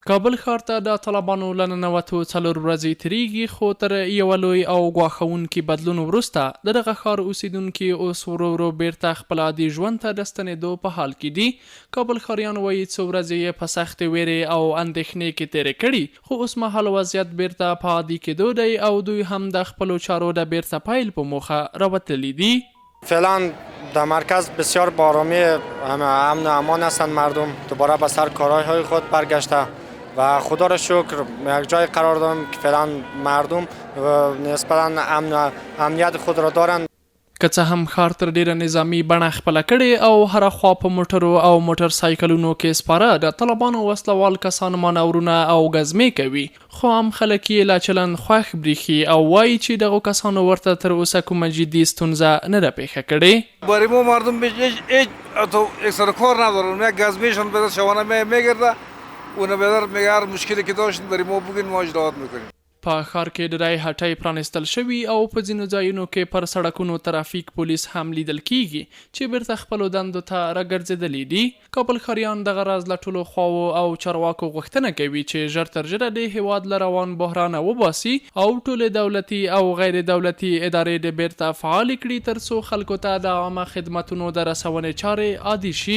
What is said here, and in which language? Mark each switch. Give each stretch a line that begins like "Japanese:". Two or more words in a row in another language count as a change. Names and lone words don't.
Pashto: کابل ښار ته د طالبانو له ننوتو 4 ورځې تېرېږي، خو تر یوه لوی او ګواښونکي بدلون وروسته د دغه ښار اوسیدونکي اوس ورو ورو بیرته خپل عادي ژوند ته د ستنېدو په حال کې دي. کابل ښاریان وایي څو ورځې یې په سختې ویرې او اندېښنې کې تېرې کړي، خو اوس مهال وضعیت بیرته په عادي کېدو دی او دوی هم د خپلو چارو د بیرته پیل په موخه راوتلي دي.
Persian: فعلا در مرکز بسیار با آرامی امن و امان هستند. مردم دوباره به سر کارهای خود برگشته و خدا را شکر یک جای قرار داریم که فعلا مردم نسبتا امن و امنیت خود را دارند.
Pashto: که څه هم ښار تر ډیره نظامی بڼه خپله کړې او هره خوا په موټرو او موټر سایکلونو کې سپاره د طالبانو وسلوال کسان مانورونه او ګزمې کوي، خو هم خلک یې لا چلند خوښ بریښي او وایي چې دغو کسانو ورته تر اوسه کومه جدي ستونزه نه ده پیښه کړې.
Persian: برای ما مردم هیچ اکثر کار ندارن، یک گزمهشان به شبانه میگرده اون به میگه هر مشکلی که داشتن برای ما بگین ما اجراات میکنیم.
Pashto: په ښار کې ډیری هټۍ پرانیستل شوي او په ځینو ځایونو کې پر سړکونو ترافیک پولیس هم لیدل کیږي چې بیرته خپلو دندو ته راګرځېدلي دي. کابل ښاریان دغه راز له ټولو خواوو او چارواکو غوښتنه کوي چې ژر تر ژره د هیواد له روان بحرانه وباسي او ټولې دولتي او غیر دولتي ادارې د بیرته فعالې کړي ترڅو خلکو ته د عامه خدمتونو د رسونې چارې عادي شي.